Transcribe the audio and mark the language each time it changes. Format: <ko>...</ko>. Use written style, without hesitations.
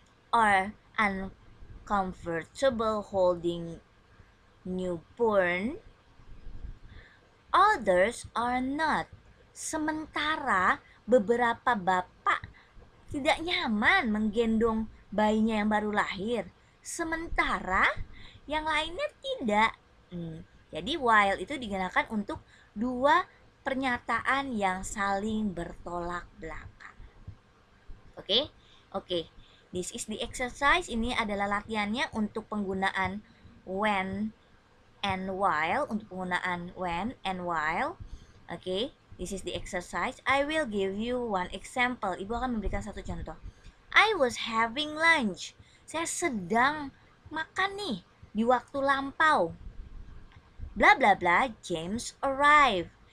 <en>are uncomfortable holding newborn, others are not.</en> <id>Sementara beberapa bapak tidak nyaman menggendong bayinya yang baru lahir, sementara yang lainnya tidak. Jadi while itu digunakan untuk dua pernyataan yang saling bertolak belakang. Oke? Oke.</id> <en>This is the exercise.</en> <id>Ini adalah latihannya untuk penggunaan when and while, untuk penggunaan when and while.</id> <en>Oke. This is the exercise. I will give you one example.</en> <id>Ibu akan memberikan satu contoh.</id> <en>I was having lunch.</en> <id>Saya sedang makan nih di waktu lampau.</id> <en>Bla bla bla, James arrived.</en>